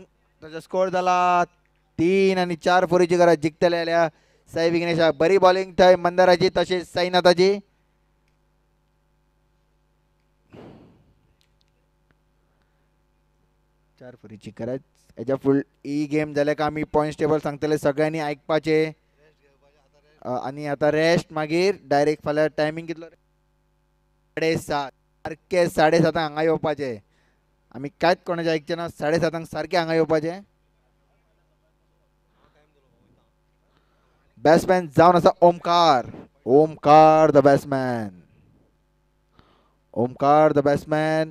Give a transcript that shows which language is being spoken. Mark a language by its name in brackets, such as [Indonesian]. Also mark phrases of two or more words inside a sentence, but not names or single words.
[Konkani] त्याचा स्कोर झाला 3 आणि 4 फोरीची गरज जिंकतल्या साई विघ्नेशा. बरी बॉलिंग थंय मंदाराची तसेच साईनाथाची. चार फोरीची गरज. याच्या फुल ही गेम झाल्या का आम्ही [English] point table [Konkani] सांगतले सगळ्यांनी ऐकपाचे. आणि आता रेस्ट मागीर डायरेक्ट फाल्यां टायमींग कितलो 7:30 सारखे 7:30 हांगा येवपाचे. आम्ही कांयच कोणाचे ऐकचे ना. 7:30 सारखे हांगा येवपाचे. बॅट्समॅन जावन आसा ओमकार [English] the batsman.